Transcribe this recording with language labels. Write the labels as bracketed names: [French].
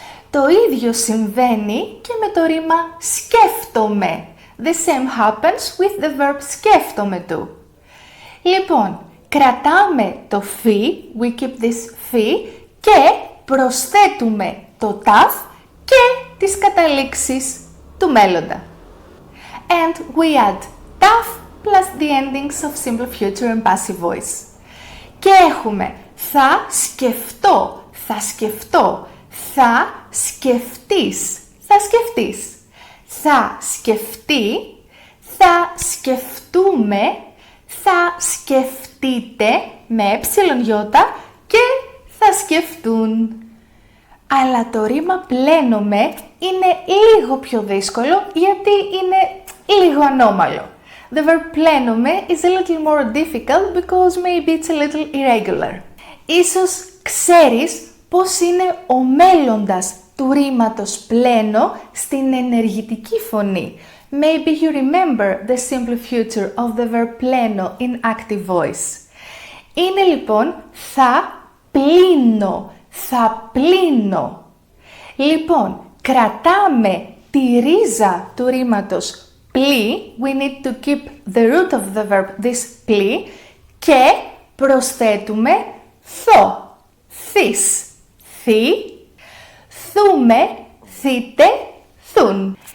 [Greek] Το ίδιο συμβαίνει και με το ρήμα σκέφτομαι. [English] The same happens with the verb σκέφτομαι του. [Greek] Λοιπόν, κρατάμε το φι, [English] we keep this φι [Greek] και προσθέτουμε το ταφ και τις καταλήξεις του μέλλοντα. [English] And we add taf plus the endings of simple future and passive voice. [Greek] Και έχουμε θα σκεφτώ, θα σκεφτώ, θα σκεφτείς, θα σκεφτείς, θα σκεφτεί, θα σκεφτούμε, θα σκεφτείτε με ε-ι και θα σκεφτούν. Αλλά το ρήμα πλένομαι είναι λίγο πιο δύσκολο γιατί είναι λίγο ανώμαλο. [English] The verb πλένομαι is a little more difficult because maybe it's a little irregular. [Greek] Ίσως ξέρεις πώς είναι ο μέλλοντας του ρήματος πλένω στην ενεργητική φωνή. [English] Maybe you remember the simple future of the verb πλένω in active voice. [Greek] Είναι λοιπόν θα πλύνω, θα πλύνω. Λοιπόν, κρατάμε τη ρίζα του ρήματος πλή, [English] we need to keep the root of the verb this [Greek] πλή και προσθέτουμε θω, θείς, θη, θούμε, θείτε, θούν.